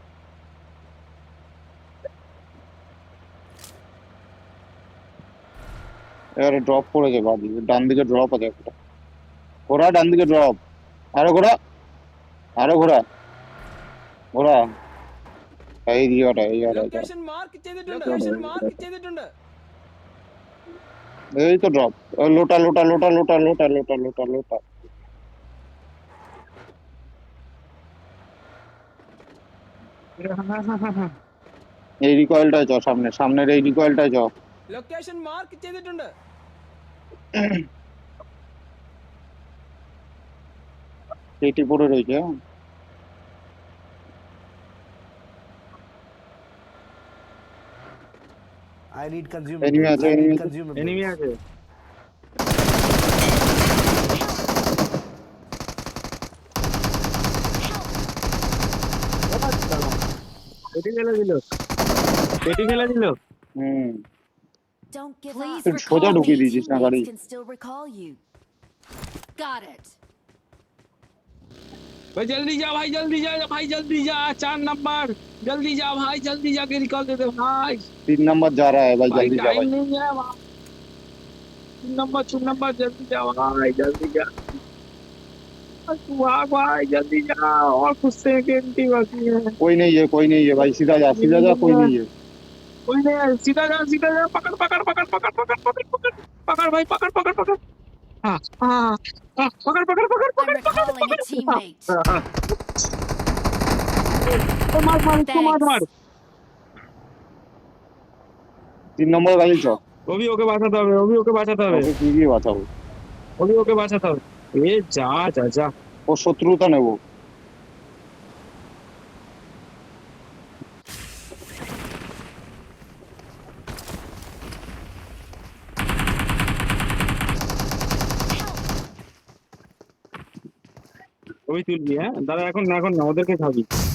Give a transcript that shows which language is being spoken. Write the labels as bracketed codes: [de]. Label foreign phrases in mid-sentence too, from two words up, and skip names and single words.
[bn] এবারে ড্রপ করেছে বাদি, ডান দিকে ড্রপ আছে একটা। ঘোড়া ডান দিকে ড্রপ। আরো ঘোড়া, আরো ঘোড়া, ঘোড়া। এই জায়গাটা, এই জায়গাটা, [en] location mark [ml] ചെയ്തിട്ടുണ്ട് [en] location mark [ml] ചെയ്തിട്ടുണ്ട് [bn] এই তো ড্রপ। লোটা লোটা লোটা লোটা লোটা লোটা লোটা লোটা। এই রিকয়েলটায় চ, সামনে সামনের এই রিকয়েলটায় চ। [en] location mark [ml] ചെയ്തിട്ടുണ്ട് [bn] এইটি পড়ে রয়েছে, হ্যাঁ। [en] I need [bn] Enemy আছে, [en] consumables. I [bn] enemy [en] need [bn] আছে। [en] consumables. [bn] এনিমি আছে। পেটি ফেলে দিল, পেটি ফেলে দিল। হুম। [en] Don't give Please [bn] তুই [en] recall [bn] সোজা [en] me. [bn] ঢুকিয়ে দিয়েছিস না গাড়ি। [en] Teammates can still recall you. Got it. [hi] भाई जल्दी जा, भाई जल्दी जा, भाई जल्दी जा, 4 नंबर जल्दी जा भाई, जल्दी जाके निकाल दे दे भाई। 3 नंबर जा रहा है भाई, भाई जल्दी जा टाइम भाई। नहीं है भाई। 3 नंबर जल्दी जा भाई, जल्दी जा तू भाग भाई, जल्दी जा, और कुछ सेकंड ही बाकी है। कोई नहीं है, कोई नहीं है भाई, सीधा जा सीधा जा, कोई नहीं है। कोई नहीं है, सीधा जा सीधा जा, पकड़ पकड़ पकड़ पकड़ पकड़ पकड़ पकड़ पकड़ भाई, पकड़ पकड़ पकड़। हाँ हाँ हाँ, पकड़ पकड़ पकड़ [en] I'm [hi] पकड़ पकड़ [en] recalling a teammate. [hi] मार मार इसको, मार मार। 3 नंबर गाड़ी च। [bn] ওবি ওকে বাঁচাতে হবে, ওবি ওকে বাঁচাতে হবে, ওকে কি দিয়ে বাঁচাবো? ওবি ওকে বাঁচাতে হবে। এ যা যা যা। ও শত্রুতা নেবো। ওবি তুলবি, হ্যাঁ দাদা, এখন না, এখন না, ওদেরকে খাবি।